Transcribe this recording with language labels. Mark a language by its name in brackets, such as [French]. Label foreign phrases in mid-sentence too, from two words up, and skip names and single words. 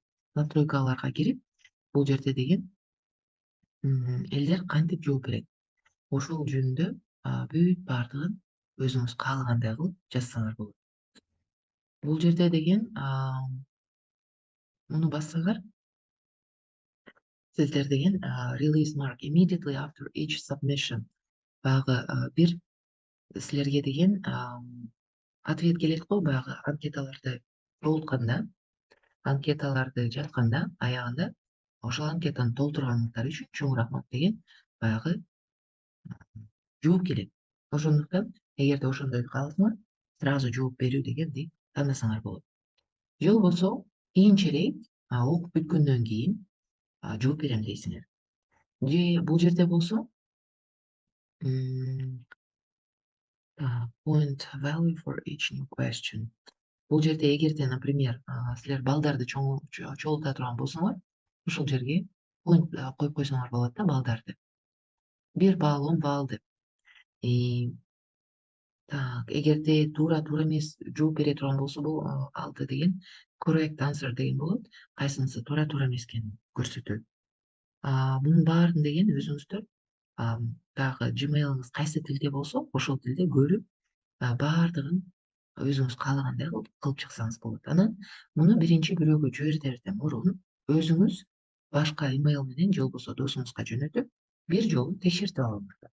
[Kyrgyz] Настройкаларга кирип, бул жерде деген элдер кантип жооп берет? Ошол жөнүндө бүт баардыгын өзүңүз каалагандай кылып жазсаңар болот. Бул жерде деген муну бассаңар, сиздер деген [English] release mark immediately after each submission [Kyrgyz] баягы бир силерге деген ответ келет го, баягы анкеталарды толтканда, анкеталарды жазганда аягында ошол анкетаны толтурганыңыздар үчүн чоң рахмат деген баягы жооп келет. Ошондуктан эгерде ошондойду кааласаңар, сразу жооп берүү дегенди тандасаңар болот. Же болбосо кийинчерээк окуп бүткөндөн кийин жооп берем дейсиңер. Же бул жерде болсо [English] point value for each new question. [Kyrgyz] Бул жерде эгерде, например, силер балдарды чогулта турган болсоңор, ушул жерге point коюп койсоңор болот да, балдарды. 1 балл, 10 балл деп. Так, эгерде туура эмес жооп бере турган болсо, бул алды деген [English] correct answer [Kyrgyz] деген болот. Кайсынысы туура эмес экенин көрсөтөт. Мунун баарын деген өзүңүздөр дагы Gmail'ыңыз кайсы тилде болсо, ошол тилде көрүп, баардыгын өзүңүз каалагандай кылып чыксаңыз болот. Анан муну биринчи бирөөгө жиберерден мурун өзүңүз башка имейл менен же болбосо досуңузга жөнөтүп бир жолу текшертип алыңыздар.